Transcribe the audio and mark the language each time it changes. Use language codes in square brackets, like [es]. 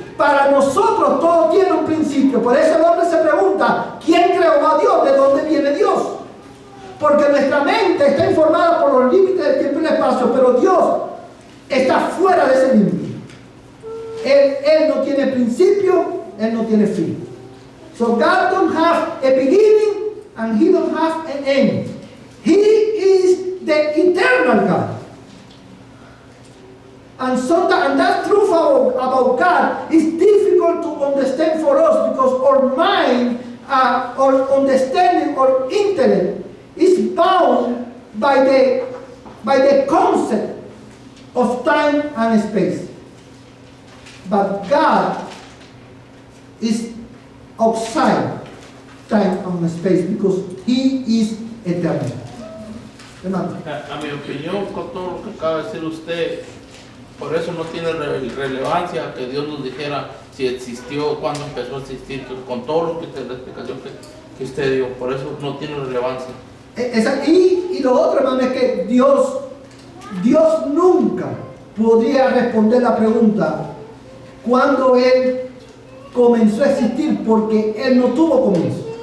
[es] Para nosotros todo tiene un principio. Por eso el hombre se pregunta: ¿quién creó a Dios? ¿De dónde viene Dios? Porque nuestra mente está informada por los límites del tiempo y del espacio, pero Dios está fuera de ese límite. Él no tiene principio, Él no tiene fin. [en] So God don't have a beginning and He don't have an end. He is the eternal God. And that truth about God is difficult to understand for us, because our mind, our understanding, our intellect is bound by the concept of time and space. But God is outside time and space because He is eternal. [es] Hermano. A mi opinión, con todo lo que acaba de decir usted, por eso no tiene relevancia que Dios nos dijera si existió, cuándo empezó a existir, con todo lo que la explicación que usted dio, por eso no tiene relevancia. Y lo otro, hermano, es que Dios nunca podría responder la pregunta cuando Él comenzó a existir, porque Él no tuvo comienzo.